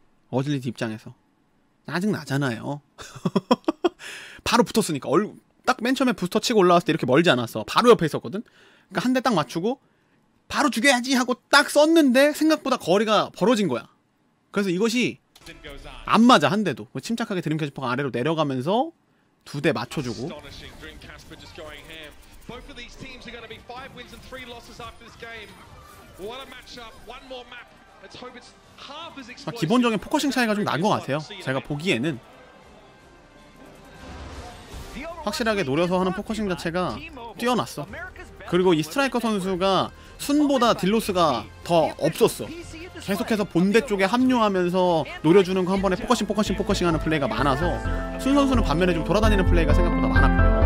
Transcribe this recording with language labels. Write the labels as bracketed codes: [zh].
[ko] 어질리티 입장에서 짜증 나잖아요. 바로 붙었으니까 딱 맨 처음에 부스터 치고 올라왔을 때 이렇게 멀지 않았어. 바로 옆에 있었거든. 그러니까 한 대 딱 맞추고 바로 죽여야지 하고 딱 썼는데 생각보다 거리가 벌어진 거야. 그래서 이것이 [en] then goes on. [ko] 안 맞아 한 대도. 침착하게 드림 캐스퍼가 아래로 내려가면서 2대 맞춰주고. [en] Astonishing. Dream Casper just going ham. Both of these teams are going to be 5 wins and 3 losses after this game. What a matchup. One more map. Let's hope it's half as explosive. [ko] 기본적인 포커싱 차이가 좀 난 것 같아요. 제가 보기에는 확실하게 노려서 하는 포커싱 자체가 뛰어났어. 그리고 이 스트라이커 선수가 순보다 딜로스가 더 없었어. 계속해서 본대 쪽에 합류하면서 노려주는 거 한 번에 포커싱 하는 플레이가 많아서 순 선수는 반면에 좀 돌아다니는 플레이가 생각보다 많았고